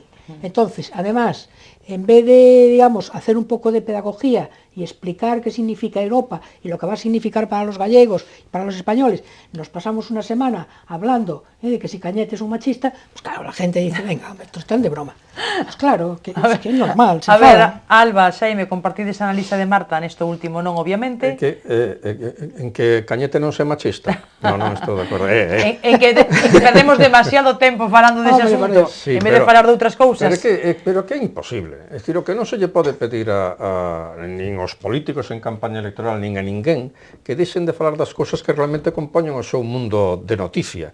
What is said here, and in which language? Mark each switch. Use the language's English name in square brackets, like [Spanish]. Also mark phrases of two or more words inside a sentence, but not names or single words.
[Spanish] Entonces, además, en vez de, digamos, hacer un poco de pedagogía y explicar qué significa Europa y lo que va a significar para los gallegos y para los españoles, nos pasamos una semana hablando de que si Cañete es un machista, pues claro, la gente dice, venga, hombre, estos están de broma. Pues claro, que es normal, [Galician] se ver, Alba, Xaime, compartides a analisa de Marta nesto último, non, obviamente. En que Cañete non sea machista? Non estou de acordo. En que perdemos demasiado tempo falando dese asunto, en vez de falar de outras cousas. Pero que é imposible. É dicir, o que non se lle pode pedir nin aos políticos en campaña electoral, nin a ninguén, que deixen de falar das cousas que realmente compoñen o seu mundo de noticia.